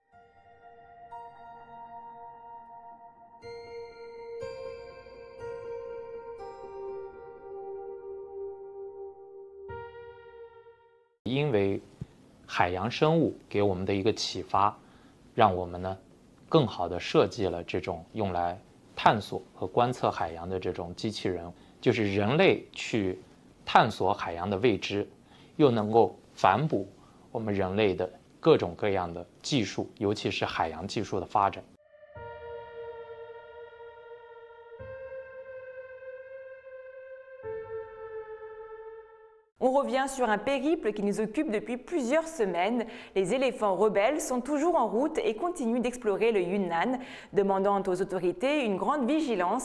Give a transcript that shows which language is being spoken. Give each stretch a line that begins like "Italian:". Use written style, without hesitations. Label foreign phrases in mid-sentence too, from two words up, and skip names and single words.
Chinese: 因为海洋生物给我们的一个启发，让我们呢更好的设计了这种用来探索和观测海洋的这种机器人。就是人类去探索海洋的未知，又能够反哺我们人类的各种各样的技术，尤其是海洋技术的发展。
French: On revient sur un périple qui nous occupe depuis plusieurs semaines. Les éléphants rebelles sont toujours en route et continuent d'explorer le Yunnan, demandant aux autorités une grande vigilance.